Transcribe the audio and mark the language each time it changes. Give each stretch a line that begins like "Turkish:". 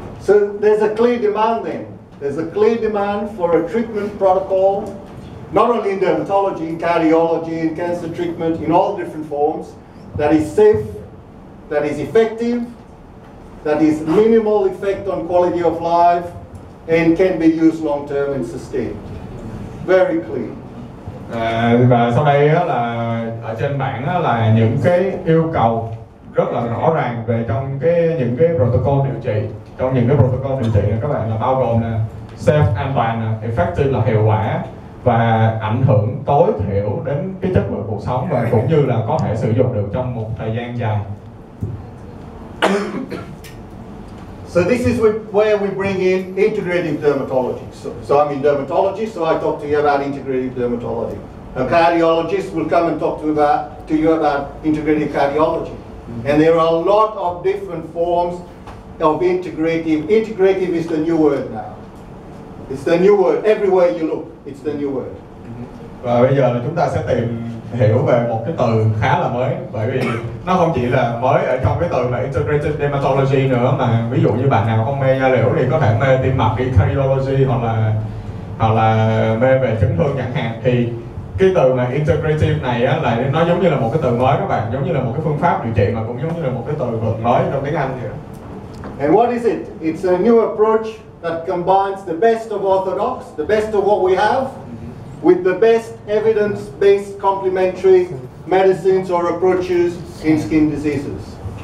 English: So there's a clear demand then. There's a clear demand for a treatment protocol, not only in dermatology, in cardiology, in cancer treatment, in all different forms, that is safe, that is effective, that is minimal effect on quality of life, and can be used long term and sustained. Very clear.
Vietnamese: Và sau đây là ở trên bảng là những cái yêu cầu rất là rõ ràng về trong những cái protocol điều trị. Trong những cái protocol điều trị này các bạn là bao gồm là safe, an toàn, effective là hiệu quả, và ảnh hưởng tối thiểu đến cái chất lượng cuộc sống, và cũng như là có thể sử dụng được trong một thời gian dài.
English: So this is where we bring in integrative dermatology. So I'm in dermatology, so I talk to you about integrative dermatology. A cardiologist will come and talk to you about integrative cardiology. And there are a lot of different forms of integrative. Integrative is the new word now. It's the new word. Everywhere you look, it's the new word.
Vietnamese: Và bây giờ là chúng ta sẽ tìm hiểu về một cái từ khá là mới, bởi vì nó không chỉ là mới ở trong cái từ mà integrative dermatology nữa, mà ví dụ như bạn nào không mê da liễu thì có thể mê tim mạch, đi cardiology hoặc là mê về chấn thương chẳng hạn. Thì cái từ mà integrative này á, là nó giống như là một cái từ mới các bạn, giống như là một cái phương pháp điều trị mà cũng giống như là một cái từ vựng mới trong tiếng Anh vậy.
English: And what is it? It's a new approach that combines the best of orthodox, the best of what we have, with the best evidence-based complementary medicines or approaches in skin diseases.